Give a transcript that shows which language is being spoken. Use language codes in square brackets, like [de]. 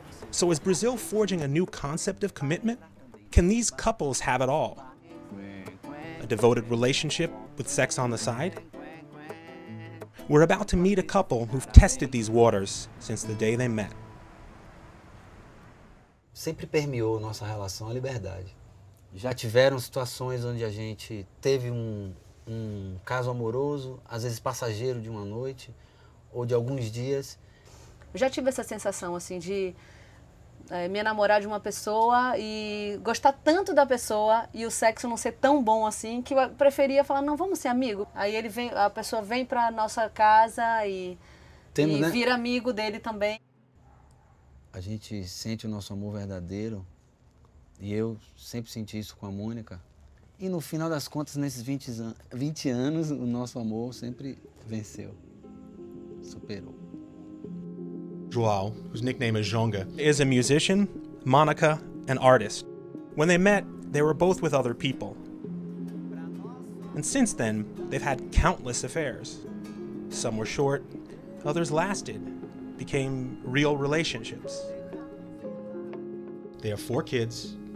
[en] So is Brazil forging a new concept of commitment? Can these couples have it all? A devoted relationship with sex on the side? We're about to meet a couple who've tested these waters since the day they met. [pt] Sempre permeou nossa relação a liberdade. Já tiveram situações onde a gente teve um caso amoroso, às vezes passageiro de uma noite ou de alguns dias. Eu já tive essa sensação assim de me enamorar de uma pessoa e gostar tanto da pessoa e o sexo não ser tão bom assim que eu preferia falar, não, vamos ser amigo. Aí a pessoa vem para nossa casa e vira amigo dele também. A gente sente o nosso amor verdadeiro e eu sempre senti isso com a Mônica. E no final das contas, nesses 20 anos, o nosso amor sempre venceu, superou. [en] João, whose nickname is Jonga, is a musician, Monica, an artist. When they met, they were both with other people. And since then, they've had countless affairs. Some were short, others lasted, became real relationships. They have 4 kids.